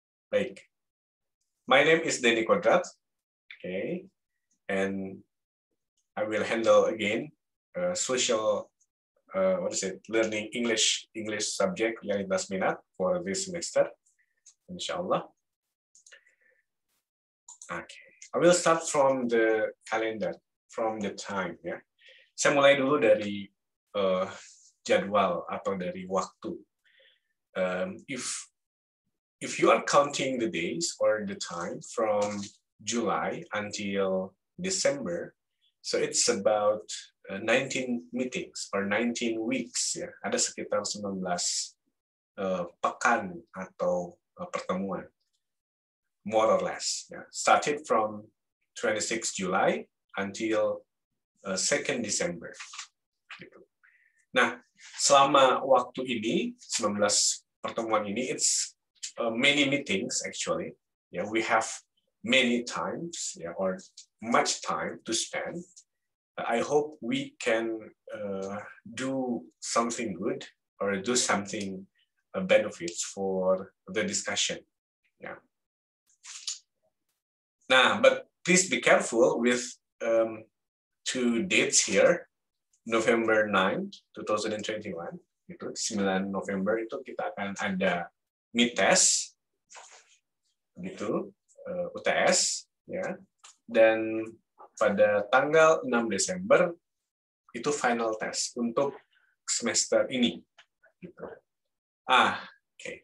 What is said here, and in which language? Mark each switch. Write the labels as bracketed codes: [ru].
[en] Baik. My name is Denny Kodrat. Okay, and I will handle again social learning English subject [id] yang lintas minat [en] for this semester, inshallah. Okay, I will start from the calendar, from the time. [id] Saya mulai dulu dari jadwal atau dari waktu. [en] If you are counting the days or the time from July until December, so it's about 19 meetings or 19 weeks. [id] Ada sekitar 19 pekan atau pertemuan, [en] more or less. Started from 26 July until 2nd December. [id] Nah, selama waktu ini, 19 pertemuan ini, [en] it's many meetings actually. We have many times, or much time to spend. I hope we can do something good or do something benefits for the discussion. Nah, but please be careful with 2 dates here. [id] November 9, 2021, itu 9 November itu kita akan ada MITES, gitu, UTS, dan pada tanggal 6 Desember itu final test untuk semester ini. Gitu. Oke.